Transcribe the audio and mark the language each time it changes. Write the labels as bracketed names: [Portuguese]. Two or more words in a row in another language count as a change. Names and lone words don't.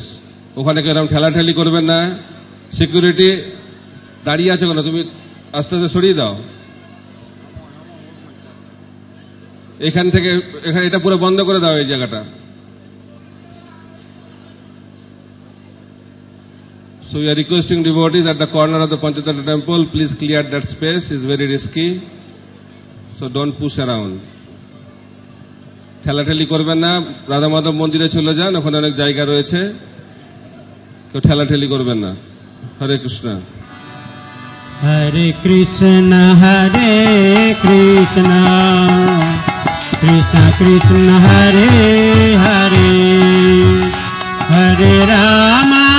[Bangla] ওখানে কেউ এরকম ঠেলাঠেলি করবেন না। সিকিউরিটি দাঁড়িয়ে আছে কেন, তুমি আস্তে আস্তে সরিয়ে দাও। এখান থেকে এখানে এটা পুরো বন্ধ করে দাও এই জায়গাটা। [English] So we are requesting devotees at the corner of the Panchatattva temple, please clear that space. It's very risky, so don't push around. [Bangla] ঠেলাঠেলি করবেন না। রাধা মাধব মন্দিরে চলে যান, ওখানে অনেক জায়গা রয়েছে, কেউ ঠেলাঠেলি করবেন না। [Sanskrit] হরে কৃষ্ণ। হরে কৃষ্ণ হরে কৃষ্ণ কৃষ্ণ কৃষ্ণ হরে হরে হরে রাম